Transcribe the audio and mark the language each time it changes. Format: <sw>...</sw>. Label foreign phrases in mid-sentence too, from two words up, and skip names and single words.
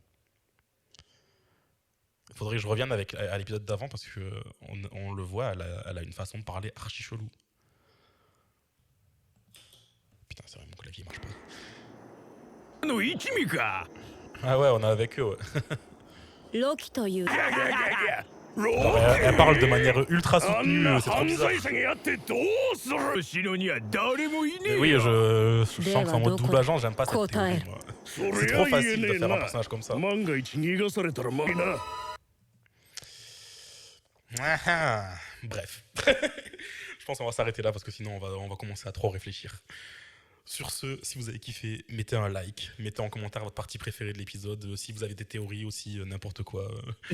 <fr>Il faudrait que je revienne à l'épisode d'avant, parce qu'on le voit, elle a une façon de parler archi chelou. Putain, c'est vrai, mon clavier marche pas. Ah ouais, on est avec eux, ouais.</fr> <ja>ロキという</ja> <fr>Alors, elle parle de manière ultra soutenue, c'est trop bizarre.</fr> <ja>犯罪者に会ってどうする後ろには誰もいねえ</ja> <fr>Mais oui, je sens que en mode Deva, double agent, j'aime pas cette</fr> <ja>Kotae.</ja> <fr>théorie, moi. C'est trop facile de faire un personnage comme ça.</fr> <ja>万が一逃がされたらまいな</ja> <fr>Bref. Je pense qu'on va s'arrêter là parce que sinon on va commencer à trop réfléchir. Sur ce, si vous avez kiffé, mettez un like, mettez en commentaire votre partie préférée de l'épisode. Si vous avez des théories aussi, n'importe quoi, je me</fr>